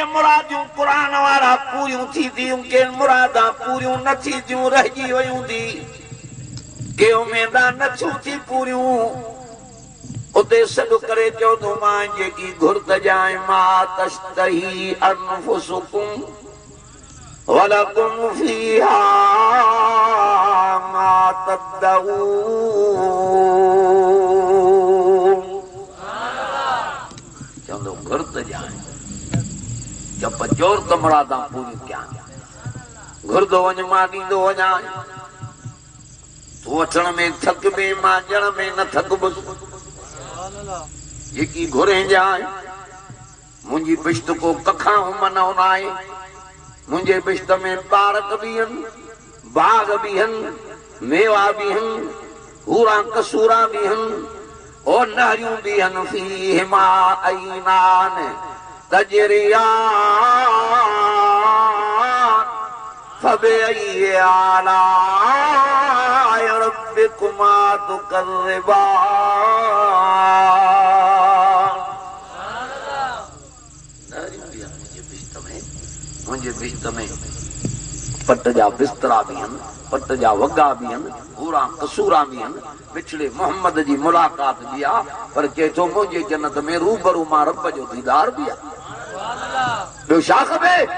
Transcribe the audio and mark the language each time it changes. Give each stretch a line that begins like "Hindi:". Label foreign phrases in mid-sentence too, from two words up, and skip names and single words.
Sindhi: मुरादियूं क़ुरान वारा पूरियूं थी थियूं के मुरादां पूरियूं न थी थियूं रहिजी वयूं थी के उमेदां न थियूं थी पूरियूं उते सॾु करे चवंदो मां जेकी घुर्त जाए
Arabic: ما تشتهي أنفسكم ولكم فيها ما تدعون
Sindhi: चवंदो घुर्त जाए जब जोर त मुरादां पूरियूं कयां घुरदो वञ मां ॾींदो वञा तूं वठण में थकबे मां ॾियण में न थकबुसि जेकी घुरे जाए मुंहिंजी बिश्त को कखां मन न आहे मुंहिंजे बिश्त में पारक भी आहिनि बाग भी आहिनि मेवा भी आहिनि हूरा कसूरा भी आहिनि ओ नहरियूं भी आहिनि
Arabic: فيهما عينان تجريان فبأي آلاء ربكما
Sindhi: तुकज़्ज़िबान मुंहिंजे बिश्त में पट जा बिस्तरा भी आहिनि पट जा वॻा भी आहिनि पूरा कसूरा भी आहिनि पिछड़े मोहम्मद जी मुलाक़ात भी आहे पर चए थो मुंहिंजे जन्नत में रूबरू मां रब जो दीदार भी आहे ॿियो छा खपे